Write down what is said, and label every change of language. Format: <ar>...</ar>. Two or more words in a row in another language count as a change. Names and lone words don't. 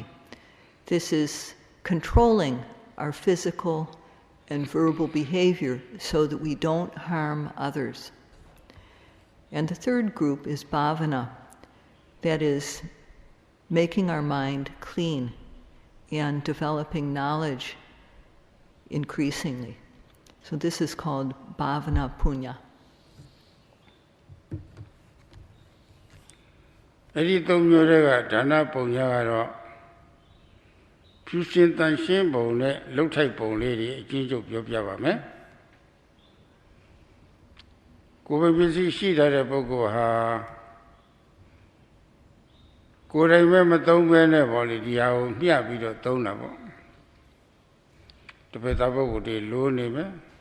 <en>This is controlling our physical and verbal behavior so that we don't harm others. And the third group is bhavana, that is making our mind clean and developing knowledge increasingly. So this is called</en> <pi>bhavana punya.</pi> <my>အဲ့ဒီသုံးမျိုးတွေကဒါနပုံညာကတော့ဖြူရှင်တန်ရှင်းပုံနဲ့လှုပ်ထိုက်ပုံလေးတွေအကျဉ်းချုပ်ပြောပြပါမယ်ကိုယ်ပဲပစ္စည်းရှိတဲ့ပုဂ္ဂိုလ်ဟာကိုယ်တိုင်ပဲမသုံးဘဲနဲ့ပေါ့လေဒီဟာကိုမျှပြီးတော့သုံးတာပေါ့တပည့်သားပုဂ္ဂိုလ်တွေလိုနေမယ်</my>